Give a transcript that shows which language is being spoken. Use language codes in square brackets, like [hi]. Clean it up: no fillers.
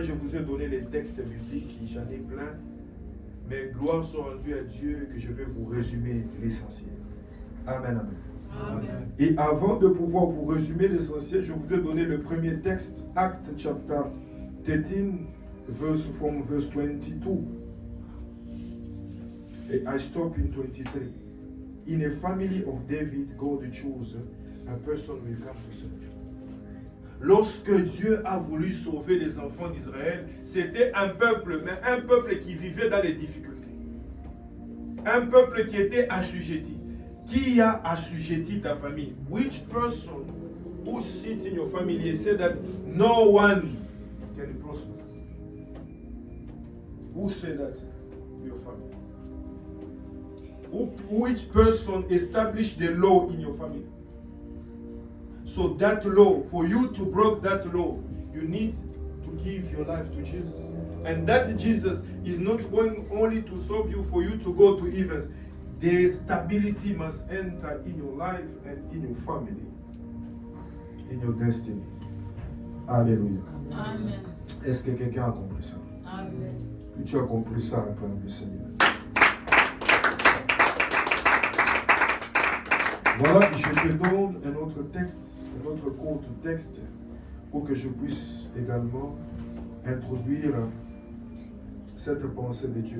[fr] Je vous ai donné les textes bibliques, j'en ai plein. Mais gloire soit rendue à Dieu que je vais vous résumer l'essentiel. Amen, amen. Amen. Et avant de pouvoir vous résumer l'essentiel, je voudrais donner le premier texte, [en] Acts chapter 13, from verse 22. [fr] Et [en] I stop in 23. In a family of David, God chose a person will come to serve. [fr] Lorsque Dieu a voulu sauver les enfants d'Israël, c'était un peuple, mais un peuple qui vivait dans les difficultés. Un peuple qui était assujetti. Qui a assujetti ta famille? [en] Which person who sits in your family and said that no one can prosper? Who said that to your family? Which person established the law in your family? So that law, for you to break that law, you need to give your life to Jesus. And that Jesus is not going only to serve you for you to go to heavens. The stability must enter in your life and in your family, in your destiny. Alléluia. Amen. [fr] Est-ce que quelqu'un a compris ça? Amen. Si tu as compris ça, acclame le Seigneur. Voilà, je te donne un autre texte, un autre court texte, pour que je puisse également introduire cette pensée de Dieu.